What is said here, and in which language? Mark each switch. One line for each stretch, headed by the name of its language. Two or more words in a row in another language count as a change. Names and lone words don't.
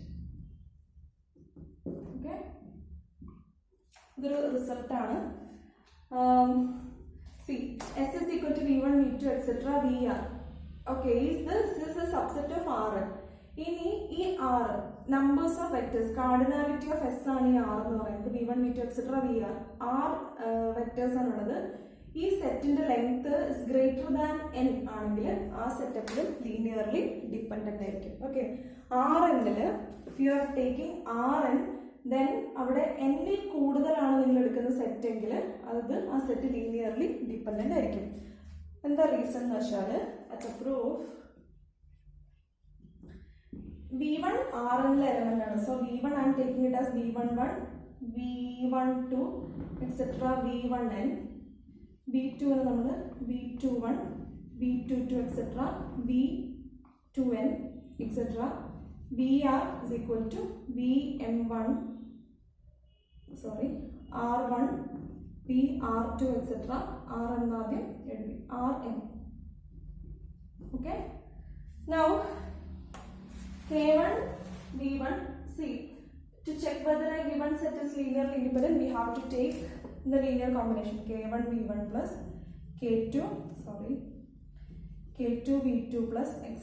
English: Okay, this is the result. See, S is equal to V1, V2, etc. VR. Okay, this is a subset of R. In R, numbers of vectors, cardinality of S
Malayalam: ആണ് ഈ R എന്ന് പറയുന്നത്.
English: V1, V2, etc. VR.
Malayalam: R vectors ആണുള്ളത്. ഈ സെറ്റിന്റെ
English: length is greater than n
Malayalam: ആണെങ്കിൽ ആ സെറ്റപ്പിലും
English: linearly dependent
Malayalam: ആയിരിക്കും. ഓക്കെ, Rnൽ
English: if you are taking Rn, then
Malayalam: അവിടെ n-ൽ കൂടുതലാണ് നിങ്ങൾ എടുക്കുന്ന സെറ്റ് എങ്കിൽ അത് ആ സെറ്റ്
English: linearly dependent
Malayalam: ആയിരിക്കും. എന്താ റീസൺ എന്ന് വെച്ചാൽ
English: at a proof
Malayalam: V1 Rnലെ എലമെന്റ് ആണ്.
English: So V1 I am taking it as V11, V12, etc. V1n.
Malayalam: V2 ആണ് നമ്മൾ V21, V22, etc. V2n, etc.
English: VR is equal to VM1, sorry, R1, VR2, etc.
Malayalam: Rn ആദ്യം എഴുതി, Rn.
English: Okay. Now K1, V1. See, to check whether a given set is linearly independent, we have to take the linear combination K1, V1 plus K2, sorry, K2, V2 plus etc.